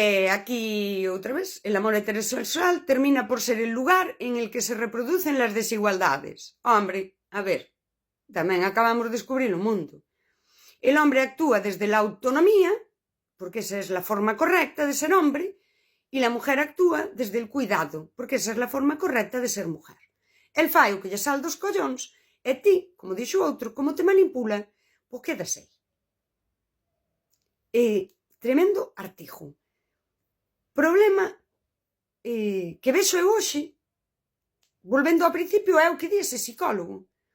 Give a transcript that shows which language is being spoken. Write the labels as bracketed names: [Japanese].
[Galician] Aquí, outra vez, [Spanish] el amor heterosexual termina por ser el lugar en el que se reproducen las desigualdades. [Galician] Hombre, a ver, tamén acabamos de descubrir o mundo. [Spanish] El hombre actúa desde la autonomía, porque esa es la forma correcta de ser hombre, y la mujer actúa desde el cuidado, porque esa es la forma correcta de ser mujer. [Galician] El fai o que lle sal dos collóns, e ti, como dixo outro, como te manipula, pois quedas aí. Tremendo artigo. Problema que vexo eu hoxe, volvendo ao principio, é o que di ese psicólogo.